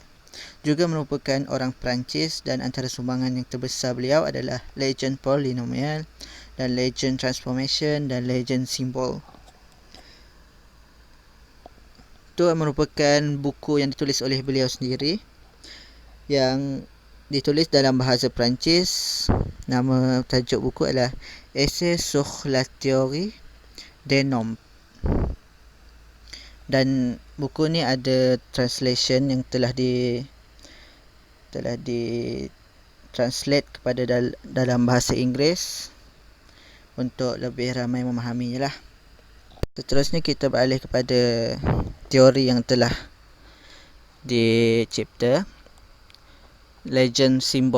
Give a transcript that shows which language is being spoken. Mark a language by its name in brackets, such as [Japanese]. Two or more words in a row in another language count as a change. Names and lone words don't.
[Malay] Juga merupakan orang Perancis dan antara sumbangan yang terbesar beliau adalah Legendre Polynomial dan Legendre Transformation dan Legendre Symbol. Itu merupakan buku yang ditulis oleh beliau sendiri, yang ditulis dalam bahasa Perancis. Nama tajuk buku adalah Essai sur la théorie des nombres. Dan buku ni ada translation yang telah translate kepada dalam bahasa Inggeris untuk lebih ramai memahaminya lah. Seterusnya kita beralih kepada teori yang telah dicipta, legend simbol.